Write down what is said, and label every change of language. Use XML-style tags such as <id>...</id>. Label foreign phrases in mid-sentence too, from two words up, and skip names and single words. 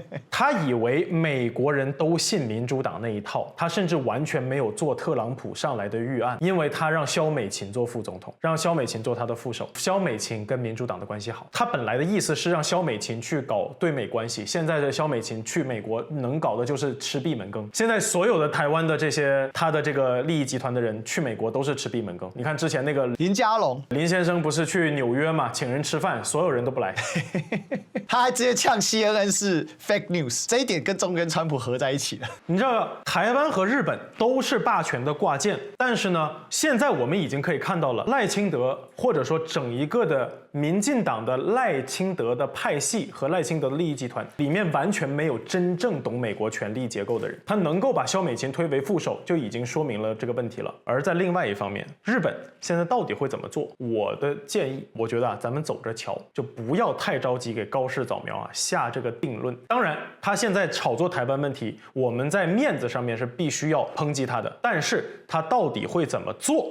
<zh>他以為美國人都信民主黨那一套，他甚至完全沒有做特朗普上來的預案，因為他讓蕭美琴做副總統，讓蕭美琴做他的副手。蕭美琴跟民主黨的關係好，他本來的意思是讓蕭美琴去搞對美關係，現在的蕭美琴去美國能搞的就是吃閉門羹。現在所有的台灣的這些他的這個利益集團的人去美國都是吃閉門羹。你看之前那個林佳龍林先生不是去紐約嘛，請人吃飯，所有人都不來，他還直接嗆 CNN 是</zh> <en>fake news，</en> <zh>這一點跟中跟川普合在一起了。你知道，台灣和日本都是霸权的挂件，但是呢，现在我们已经可以看到了赖清德，或者说整一个的民进党的赖清德的派系和赖清德的利益集团里面完全没有真正懂美國權力結構的人，他能夠把蕭美琴推為副手，就已經說明了這個問題了。而在另外一方面，日本現在到底會怎麼做？我的建議，我覺得咱們走着瞧，就不要太着急給高市早苗下這個定論。當然，他現在炒作台灣問題，我們在面子上面是必須要抨擊他的，但是他到底會怎麼做？</zh>